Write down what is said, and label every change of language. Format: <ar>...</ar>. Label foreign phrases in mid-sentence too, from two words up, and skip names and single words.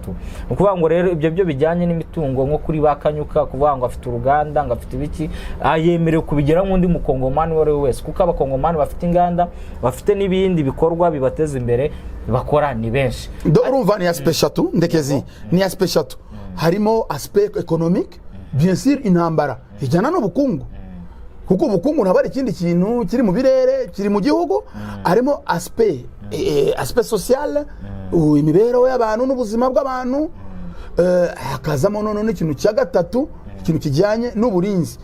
<rw>Nukuvuga ngo rero ibyo byo bijyanye n'imitungo nko kuri bakanyuka, kuvuga ngo afite uruganda, ngo afite ibiki, ayemerewe kubigera nk'undi mukongomani wari wese, kuko abakongomani bafite inganda, bafite n'ibindi bikorwa bibateza imbere bakora ni benshi. Urumva ni aspect eshatu Ndekezi, ni aspect eshatu, harimo</rw> <fr>aspect économique, bien sûr</fr> <rw>intambara ijyana n'ubukungu. kuko ubukungu ntabwo ari ikindi kintu kiri mu birere, kiri mu gihugu, harimo</rw> <fr>aspect social,</fr> <rw>imibereho y'abantu n'ubuzima bw'abantu, hakazamo none n'ikintu cya gatatu, ikintu kijyanye n'uburinzi.</rw>